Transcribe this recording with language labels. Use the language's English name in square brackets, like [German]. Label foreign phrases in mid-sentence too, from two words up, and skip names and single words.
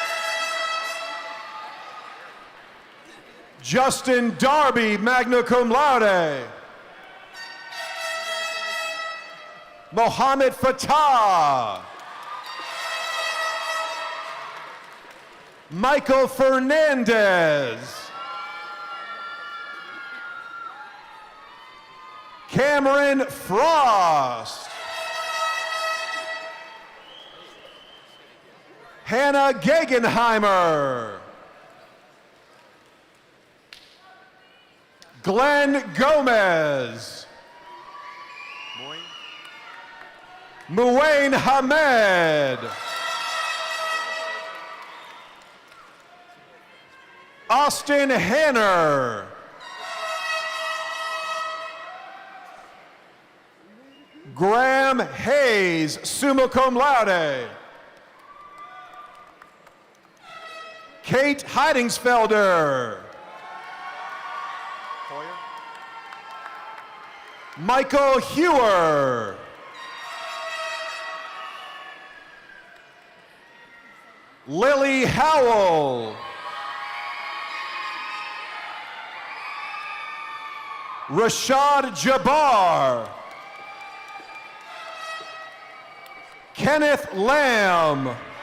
[English] Justin Darby, [Latin] magna cum laude. [English] Mohammed Fatah. Michael Fernandez. Cameron Frost. Hannah Gegenheimer. Glenn Gomez. Muwain Hamed. Austin Hanner. Graham Hayes, [Latin] summa cum laude. [English] Kate Heidingsfelder. Michael Hewer. Lily Howell. Rashad Jabbar. Kenneth Lamb.